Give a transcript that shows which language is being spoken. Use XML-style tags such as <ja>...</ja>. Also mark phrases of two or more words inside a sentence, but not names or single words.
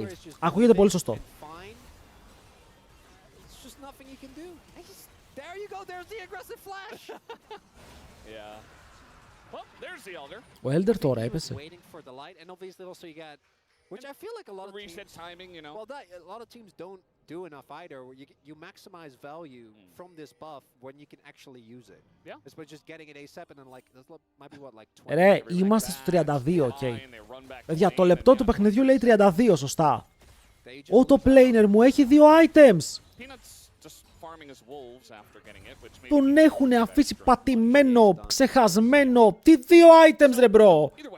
<el>Ακούγεται πολύ σωστό. Ο Elder τώρα έπεσε.</el> <en>Which I feel like a lot of reset timing, you know. Well, a lot of teams don't do enough either. Where you maximize value from this buff when you can actually use it. Yeah. It's by just getting it ASAP and then like there's might be what like 20.</en> <el>Ρε, είμαστε στο 32, okay. Παιδιά, το λεπτό του παιχνιδιού λέει 32, σωστά. Ο το planer μου έχει 2 items. Τον έχουνε αφήσει πατημένο, ξεχασμένο. Τι 2 items, ρε μπρο.</el>